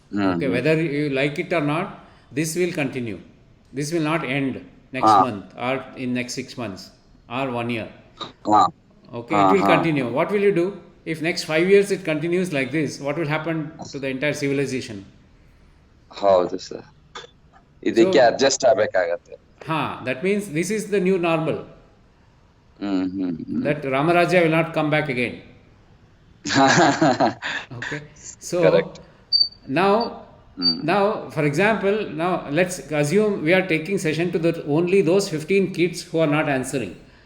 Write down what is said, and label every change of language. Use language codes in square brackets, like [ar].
[en] Okay, whether you like it or not, this will continue. This will not end next month or in next 6 months or 1 year. Okay, it will continue. What will you do if next 5 years it continues like this? What will happen to the entire civilization? [kn] ಹೌದು sir, ಇದಕ್ಕೆ adjust ಆಗ್ಬೇಕಾಗತ್ತೆ. [en] That means this is the new normal. That Ramaraja will not come back again. Okay, so correct. Now for example, now let's assume we are taking session to only those 15 kids who are not answering.